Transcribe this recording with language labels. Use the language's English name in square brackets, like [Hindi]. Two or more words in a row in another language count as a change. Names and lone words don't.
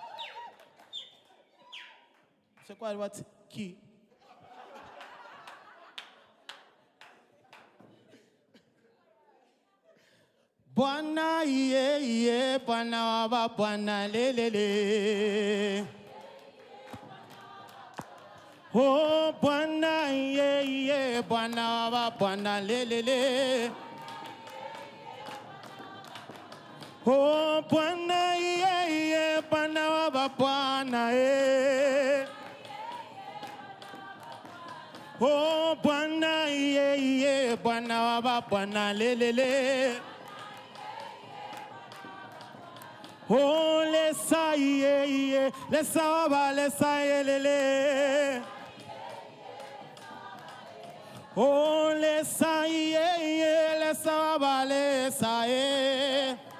[English] So what key? [Bemba] Bwana ye, Bwana wa Bwana lelele. Oh, Bwana ye, Bwana wa Bwana lelele. Oh, Bwana ye, Bwana wa Bwana eh. Oh, Bwana ye, Bwana wa Bwana lelele. Oh, lesa ye, lesa wa lesa lele. Oh, lesa ye, lesa wa lesa ye.